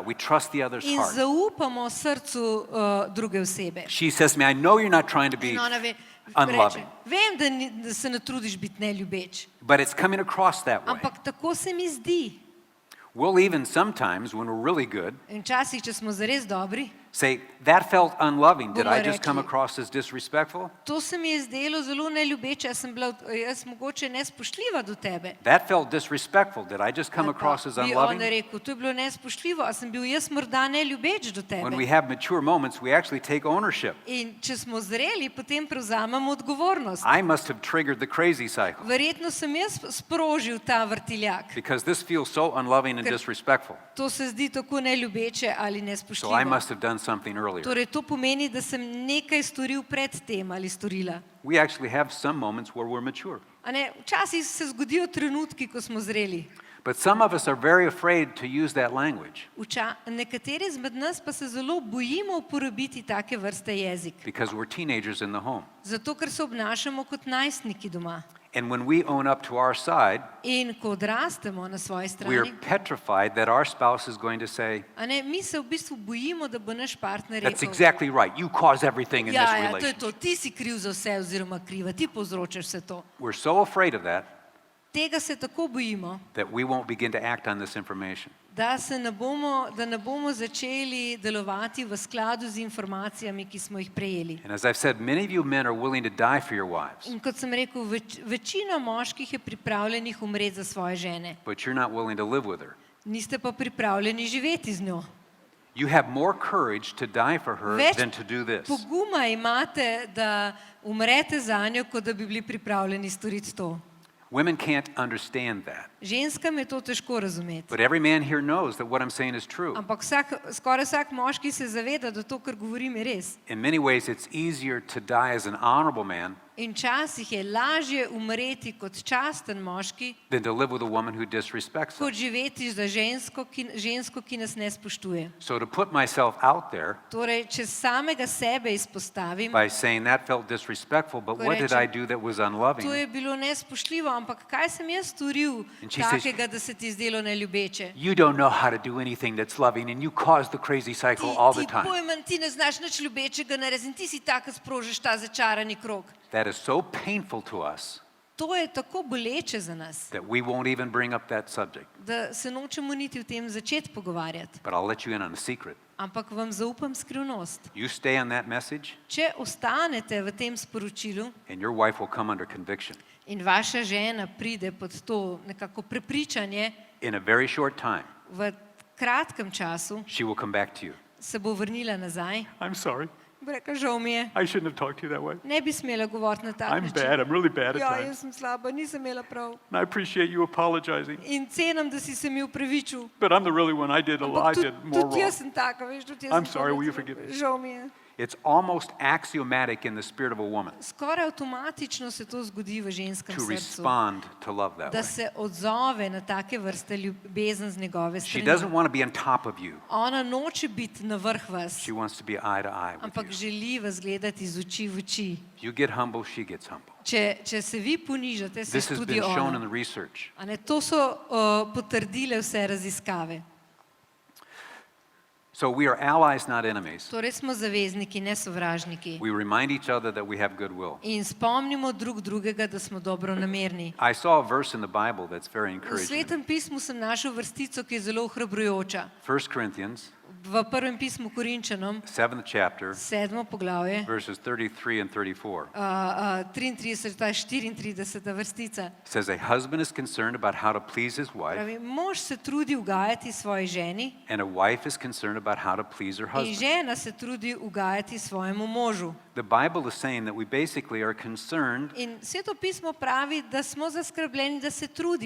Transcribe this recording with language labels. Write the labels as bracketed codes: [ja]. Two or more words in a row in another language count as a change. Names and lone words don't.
[en] We trust the other's [sl] In [en] heart. [sl] zaupamo srcu druge osebe. [en] She says to me, I know you're not trying to be [sl] In ona [en] unloving, [sl] reče, vem, da se ne trudiš biti neljubeč, [en] but it's coming across that way. [sl] ampak tako se mi zdi. [en] We'll even sometimes, when we're really good, [sl] In včasih, če smo zares dobri, [en] say, that felt unloving. Did I [sl] Bomo [en] just come [sl] rekli, [en] across as disrespectful? [sl] to se mi je zdelo zelo neljubeče, jaz mogoče nespoštljiva do tebe. [en] That felt disrespectful. Did I just come [sl] Ali pa [en] across as [sl] bi on [en] unloving? [sl] rekel, to je bilo nespoštljivo, a sem bil jaz morda neljubeč do [en] When we [sl] tebe. [en] have mature moments, we actually take ownership. [sl] In če smo zreli, potem prevzamemo odgovornost. [en] I must have triggered the crazy cycle [sl] Verjetno sem jaz sprožil ta vrtiljak. [en] because this feels so unloving and [sl] Ker- [en] disrespectful. [sl] To se zdi tako neljubeče ali [en] So I [sl] nespoštljivo. [en] must have done something earlier. [sl] Torej, to pomeni, da sem nekaj storil pred tem ali storila. [en] We actually have some moments where we're mature. [sl] A ne, včasih se zgodijo trenutki, ko smo zreli. [en] But some of us are very afraid to use that language [sl] Nekateri izmed nas pa se zelo bojimo uporabiti take vrste jezik. [en] because we're teenagers in the home. [sl] Zato, ker se obnašamo kot najstniki doma. [en] And when we own up to our side, [sl] In ko odrastemo na svoji [en] we are [sl] strani, [en] petrified that our spouse is going to say, [sl] a ne, mi se v bistvu bojimo, da bo naš partner [en] that's [sl] rekel, [en] exactly right. You cause everything in this [sl] ja, to je [en] relationship. [sl] to, ti si kriv za vse oziroma kriva, ti povzročaš vse to. [en] We're so afraid of that [sl] Tega se tako bojimo, [en] that we won't begin to act on this information. [sl] da ne bomo začeli delovati v skladu z informacijami, ki smo jih prejeli. [en] And as I've said, many of you men are willing to die for your wives, [sl] In kot sem rekel, večina moških je pripravljenih umreti za svoje žene, [en] but you're not willing to live with her. [sl] niste pa pripravljeni živeti z njo. [en] You have more courage to die for her [sl] Več [en] than to do this. [sl] poguma imate, da umrete za njo, kot da bi bili pripravljeni storiti to. [en] Women can't understand that. [sl] Ženskam je to težko razumeti. [en] But every man here knows that what I'm saying is true. [sl] Ampak skoraj vsak moški se zaveda, da to, kar govorim, je res. [en] In many ways, it's easier to die as an honorable man [sl] In včasih je lažje umreti kot časten moški, [en] than to live with a woman who disrespects us. [sl] kot živeti za žensko, ki nas ne spoštuje. [en] So to put myself out there [sl] Torej, če samega sebe izpostavim, [en] by saying that felt disrespectful, but what did I do that was [sl] to [en] unloving? [sl] je bilo nespoštljivo, ampak kaj sem jaz storil [en] And she says, [sl] takega, da se ti zdelo neljubeče? [en] You don't know how to do anything that's loving, and you cause the crazy cycle all the [sl] Ti [en] time. [sl] pojmen, ti ne znaš nič ljubečega narediti in ti si tako sprožiš ta začarani krog. [en] That is so painful to us [sl] To je tako boleče za nas, [en] that we won't even bring up that subject. [sl] da se nočemo niti o tem začeti pogovarjati. [en] But I'll let you in on a secret. [sl] Ampak vam zaupam skrivnost. [en] You stay on that message, [sl] Če ostanete v tem sporočilu [en] and your wife will come under conviction. [sl] in vaša žena pride pod to nekako prepričanje, [en] In a very short time, [sl] v kratkem času [en] she will come back to you. [sl] se bo vrnila nazaj. [en] I'm sorry. [sl] Bo rekla, žal mi je, [en] I shouldn't have talked to you that way. [sl] ne bi smela govoriti na tak [en] I'm [sl] način. [en] bad. I'm really bad at [sl] Ja, [en] times. [sl] jaz sem slaba, nisem imela prav. [en] And I appreciate you apologizing. [sl] In cenim, da si se mi upravičil. [en] But I'm the really one. I did [sl] Ampak [en] more [sl] tudi jaz [en] wrong. [sl] sem taka, veš, tudi jaz [en] I'm [sl] sem [en] sorry, [sl] taka, [en] will you forgive me? [sl] Žal mi je. [en] It's almost axiomatic in the spirit of a woman [sl] Skoraj avtomatično se to zgodi v ženskem [en] to [sl] srcu, [en] respond to love that [sl] da [en] way. [sl] se odzove na take vrste ljubezen z njegove [en] She doesn't [sl] strani. [en] want to be on top of you. [sl] Ona noče biti na vrh vas, [en] She wants to be eye to eye with [sl] ampak [en] you. [sl] želi vas gledati iz oči v oči. [en] If you get humble, she gets humble. [sl] Če se vi ponižate, se [en] This has [sl] tudi [en] been shown in [sl] ona. [en] the research. [sl] A ne, to so potrdile vse raziskave. [en] So we are allies, not enemies. [sl] Torej smo zavezniki, ne sovražniki. [en] We remind each other that we have goodwill. [sl] In spomnimo drug drugega, da smo dobronamerni. [en] I saw a verse in the Bible that's very [sl] V [en] encouraging. [sl] Svetem pismu sem našel vrstico, ki je zelo ohrabrujoča. [en] 1 Corinthians, [sl] V prvem pismu Korinčanom, [en] 7th chapter, [sl] 7. poglavje, [en] verses 33 and 34. [sl] 33, ta 34. vrstica. [en] Says a husband is concerned about how to please his wife, [sl] Pravi, mož se trudi ugajati svoji ženi [en] and a wife is concerned about how to please her [sl] in [en] husband. [sl] žena se trudi ugajati svojemu možu. [en] The Bible is saying that we basically are concerned [sl] In Sveto pismo pravi, da smo zaskrbljeni, da se trudimo